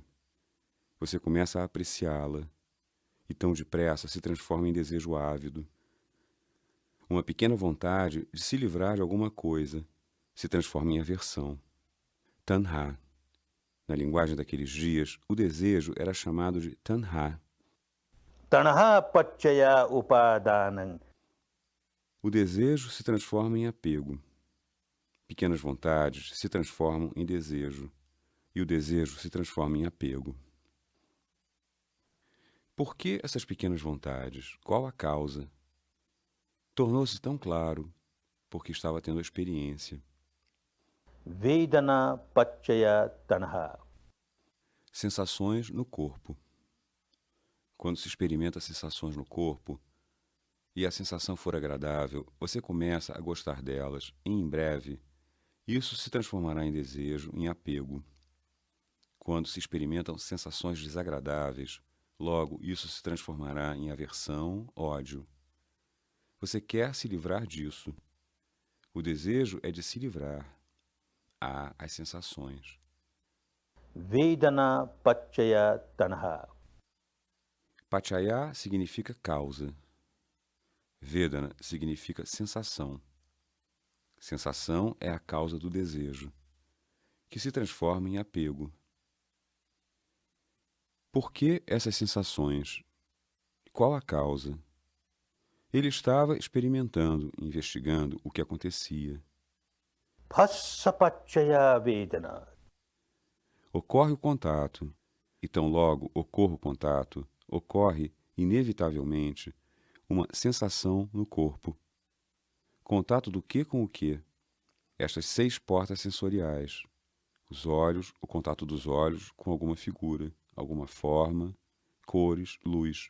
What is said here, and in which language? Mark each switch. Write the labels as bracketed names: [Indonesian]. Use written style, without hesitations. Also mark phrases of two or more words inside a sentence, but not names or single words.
[Portuguese] Você começa a apreciá-la, e tão depressa se transforma em desejo ávido. Uma pequena vontade de se livrar de alguma coisa se transforma em aversão. Tanha. Na linguagem daqueles dias, o desejo era chamado de tanha. [Pali] Tanha paccaya upadanam. [Portuguese] O desejo se transforma em apego. Pequenas vontades se transformam em desejo, e o desejo se transforma em apego. Por que essas pequenas vontades? Qual a causa? Tornou-se tão claro porque estava tendo a experiência. [Pali] Vedana paccaya tanha. [Portuguese] Sensações no corpo. Quando se experimenta sensações no corpo e a sensação for agradável, você começa a gostar delas e, em breve, isso se transformará em desejo, em apego. Quando se experimentam sensações desagradáveis, logo isso se transformará em aversão, ódio. Você quer se livrar disso. O desejo é de se livrar. Há as sensações. [Pali] Vedana paccaya tanha. [Portuguese] Pachaya significa causa. Vedana significa sensação. Sensação é a causa do desejo, que se transforma em apego. Por que essas sensações? Qual a causa? Ele estava experimentando, investigando o que acontecia. [Pali] Phassa paccaya vedana. [Portuguese] Ocorre o contato, e tão logo ocorre o contato, ocorre, inevitavelmente, uma sensação no corpo. Contato do que com o que? Estas 6 portas sensoriais. Os olhos, o contato dos olhos com alguma figura, alguma forma, cores, luz.